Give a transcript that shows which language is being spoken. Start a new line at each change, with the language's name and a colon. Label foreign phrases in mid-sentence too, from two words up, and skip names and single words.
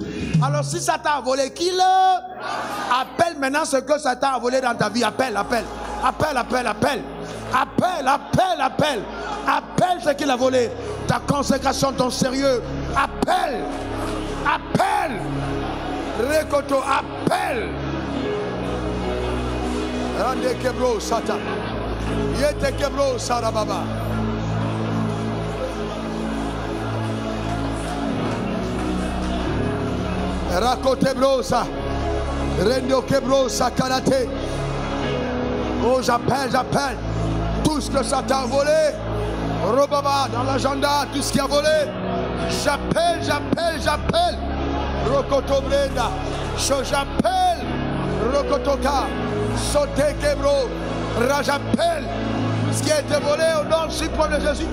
French: Alors si Satan a volé, qu'il appelle maintenant ce que Satan a volé dans ta vie. Appelle, appelle, appelle, appelle, appelle. Appelle, appelle, appelle. Appelle ce qu'il a volé. Ta consécration, ton sérieux. Appelle, appelle. Récoto, appelle. Rande kebro sata. Yete kebro sarababa. Rakote brosa. Rendo kebro sakarate. Oh, j'appelle, j'appelle. Tout ce que Satan a volé. Robaba dans l'agenda, tout ce qui a volé. J'appelle, j'appelle, j'appelle. Rokoto brenda. J'appelle. Rokotoka. Sauter Kebro, j'appelle ce qui a été volé au nom suprême de Jésus.